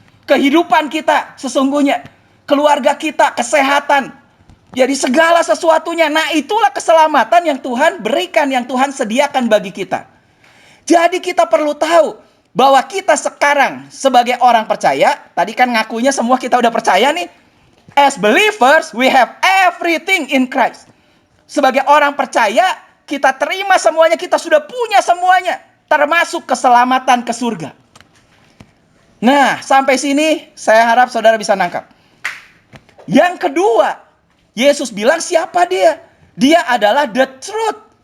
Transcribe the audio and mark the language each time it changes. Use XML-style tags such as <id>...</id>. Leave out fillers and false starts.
<id>Kehidupan kita sesungguhnya. Keluarga kita, kesehatan. Jadi segala sesuatunya. Nah, itulah keselamatan yang Tuhan berikan, yang Tuhan sediakan bagi kita. Jadi kita perlu tahu bahwa kita sekarang sebagai orang percaya, tadi kan ngakunya semua kita udah percaya nih.</id> <en>As believers, we have everything in Christ.</en> <id>Sebagai orang percaya, kita terima semuanya, kita sudah punya semuanya. Termasuk keselamatan ke surga. Nah, sampai sini saya harap saudara bisa nangkap. Yang kedua, Yesus bilang siapa dia? Dia adalah</id> <en>the truth.</en>